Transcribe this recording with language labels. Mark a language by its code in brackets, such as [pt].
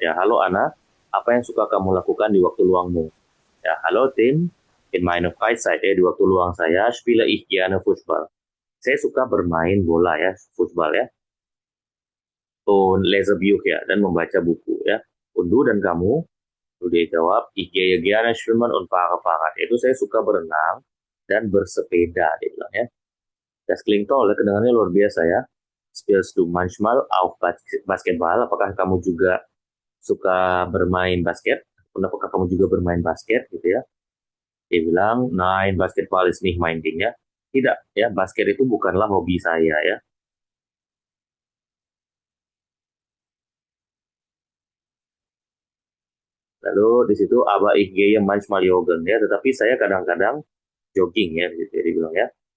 [id] Ya, halo Ana, apa yang suka kamu lakukan di waktu luangmu? Ya, halo Tim, [de] in meiner Freizeit [id] ya, di waktu luang saya, [de] spiele ich gerne Fußball. [id] Saya suka bermain bola ya, futsal ya. [de] Und lese Bücher [id] dan membaca buku ya. [de] Und du [id] dan kamu? Lalu dia jawab, [de] ich gehe gerne schwimmen und fahre Fahrrad. [id] Itu saya suka berenang dan bersepeda, dia bilang ya. [de] Das klingt toll, [id] kedengarannya luar biasa ya. [de] Spielst du manchmal auch Basketball? [id] Apakah kamu juga suka bermain basket? Apakah kamu juga bermain basket gitu ya? Dia bilang, [de] nein, Basketball ist nicht mein Ding ya. [id] Tidak ya, basket itu bukanlah hobi saya ya. Lalu di situ [de] aber ich gehe manchmal joggen [id] ya, tetapi saya kadang-kadang jogging ya, gitu ya dibilang ya.